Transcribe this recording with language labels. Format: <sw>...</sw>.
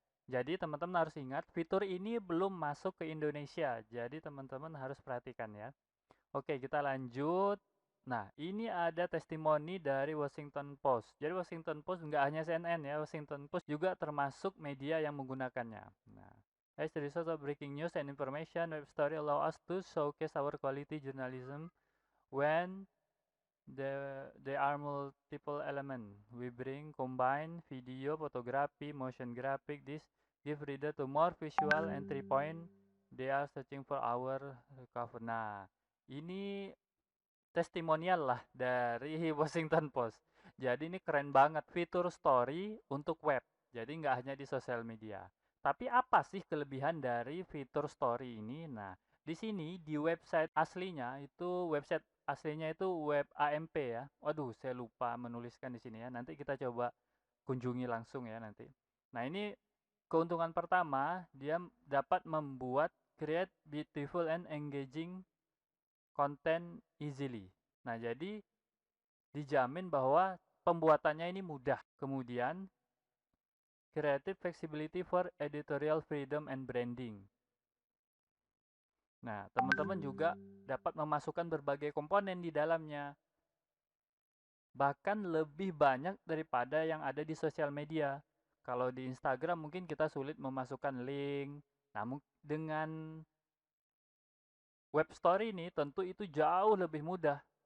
<id>Jadi teman-teman harus ingat, fitur ini belum masuk ke Indonesia, jadi teman-teman harus perhatikan ya. Oke, kita lanjut. Nah, ini ada testimoni dari Washington Post. Jadi Washington Post nggak hanya CNN ya, Washington Post juga termasuk media yang menggunakannya.</id> <en>Nah, as a result of breaking news and information, web story allow us to showcase our quality journalism when there are multiple elements. We bring combine video, photography, motion graphic. This give reader to more visual entry point. They are searching for our cover.</en> <id>Nah, ini testimonial lah dari Washington Post. Jadi ini keren banget fitur story untuk web. Jadi nggak hanya di sosial media. Tapi apa sih kelebihan dari fitur story ini? Nah, di sini di website aslinya itu web AMP ya. Waduh, saya lupa menuliskan di sini ya. Nanti kita coba kunjungi langsung ya nanti. Nah, ini keuntungan pertama, dia dapat membuat</id> <en>create beautiful and engaging content easily.</en> <id>Nah, jadi dijamin bahwa pembuatannya ini mudah. Kemudian</id> <en>Creative Flexibility for Editorial Freedom and Branding.</en> <id>Nah, teman-teman juga dapat memasukkan berbagai komponen di dalamnya. Bahkan lebih banyak daripada yang ada di sosial media. Kalau di Instagram mungkin kita sulit memasukkan link. Namun dengan web story ini tentu itu jauh lebih mudah.</id>